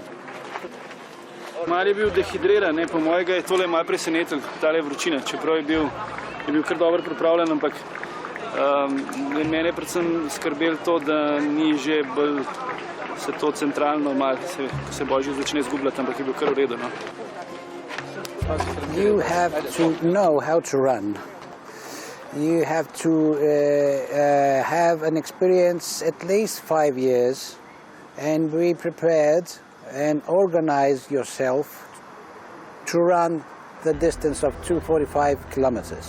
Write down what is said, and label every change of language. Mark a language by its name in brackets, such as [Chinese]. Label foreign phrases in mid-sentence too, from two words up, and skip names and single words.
[Slovenian] Mal je bil dehidriran, po mojega je tole malo presenetil, tale vročina, čeprav je bil kar dobro pripravljen, ampak mene je predvsem skrbelo to, da ni že bolj se to centralno malo, se Božji začne zgubljati, ampak je bil kar v redu. [English] You have to know how to run. You have to have an experience at least 5 years and be prepared and organize yourself to run the distance of 245 kilometers.